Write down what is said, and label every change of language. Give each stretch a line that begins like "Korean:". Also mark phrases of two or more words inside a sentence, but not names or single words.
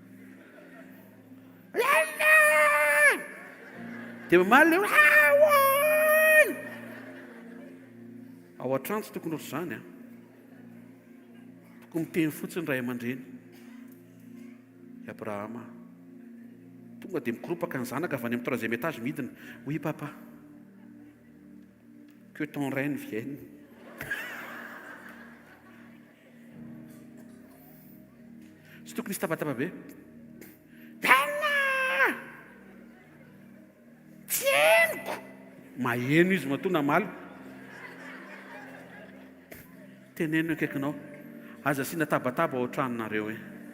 Malagasy: Dia mamaly ilay ao an-trano tsy tokony ohatr' izany tokony miteny fotsiny ray aman-dreny. Abrahama tonga dia mikoropaka ny zanaka avy any amin'ny
French: troisième étage
Malagasy: midina.
French: Oui papa, que ton règne vienne.
Malagasy: Tsy tokony isy tabataba be. Tieniko maheno izy matoa namaly. Teneno akaikinao, aza asiana tabataba ao an-tranonareo hoe?